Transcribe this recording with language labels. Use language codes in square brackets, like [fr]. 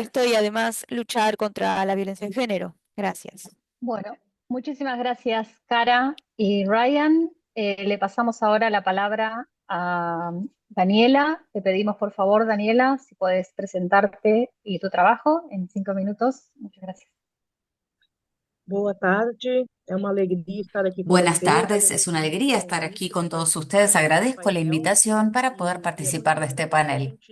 [es] esto y además luchar contra la violencia de género. Gracias. Bueno, muchísimas gracias, Cara y Ryan. Le pasamos ahora la palabra a Daniela. Te pedimos, por favor, Daniela, si puedes presentarte y tu trabajo en 5 minutos. Muchas gracias. [pt] Boa tarde, é uma alegria estar aqui com [es] Buenas [pt] vocês. [es] tardes, es una alegría estar aquí con todos ustedes. Agradezco la invitación para poder participar de este panel.